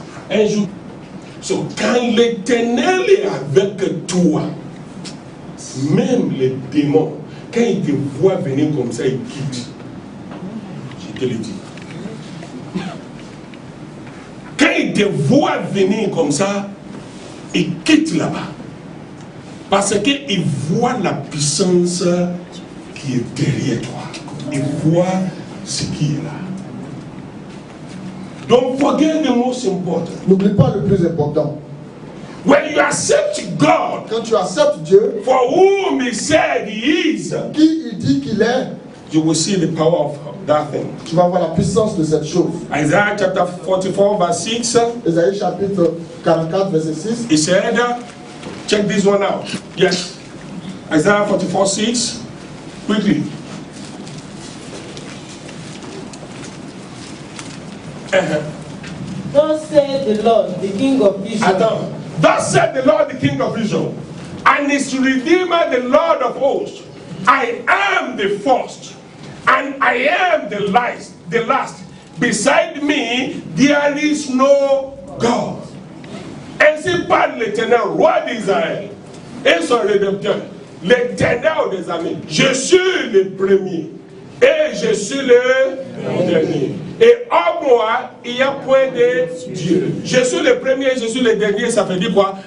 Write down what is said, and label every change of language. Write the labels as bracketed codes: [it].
[fr] Un jour, quand l'Éternel est avec toi, même les démons, quand ils te voient venir comme ça, ils quittent. Je te le dis. Quand ils te voient venir comme ça, ils quittent là-bas. Parce qu'ils voient la puissance qui est derrière toi. Ils voient ce qui est là. [en] Don't forget the most important. [fr] N'oublie pas le plus important. [en] When you accept God, [fr] quand tu acceptes Dieu, [en] for whom He said He is, [fr] qui il dit qu'il est, [en] you will see the power of that thing. [fr] Tu vas voir la puissance de cette chose. [en] Isaiah chapter 44 verse 6. [fr] Isaïe chapitre 44 verset 6. [en] He said, check this one out. Yes. Isaiah 44 6. Quickly. Thus said the Lord, the King of Israel. Thus said the Lord, the King of Israel, and his Redeemer, the Lord of hosts. I am the first, and I am the last. Beside me, there is no God. [fr] Ainsi parle l'Éternel, roi d'Israël, et son rédempteur, l'Éternel des amis. Je suis le premier, et je suis le dernier. Et en moi, il n'y a point de Dieu. Je suis le premier, je suis le dernier, ça veut dire quoi?